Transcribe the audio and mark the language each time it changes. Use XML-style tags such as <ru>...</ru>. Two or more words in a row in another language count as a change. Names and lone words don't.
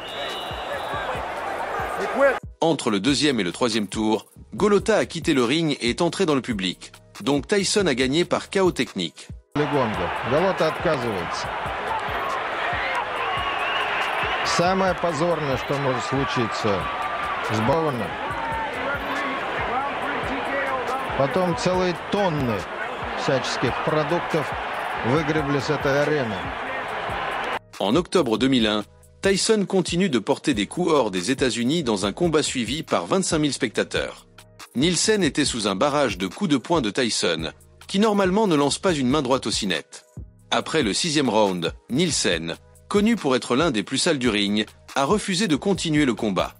<en>What? He quit.</en> <fr>Entre le deuxième et le troisième tour, Golota a quitté le ring et est entré dans le public. Donc Tyson a gagné par KO technique.</fr> <ru>Голота отказывается. Самое позорное, что может случиться с Боуэном. Потом целые тонны всяческих продуктов выгребли с этой арены.</ru> <fr>En octobre 2001, Tyson continue de porter des coups hors des États-Unis dans un combat suivi par 25 000 spectateurs. Nielsen était sous un barrage de coups de poing de Tyson, qui normalement ne lance pas une main droite aussi nette. Après le 6e round, Nielsen, connu pour être l'un des plus sales du ring, a refusé de continuer le combat.</fr>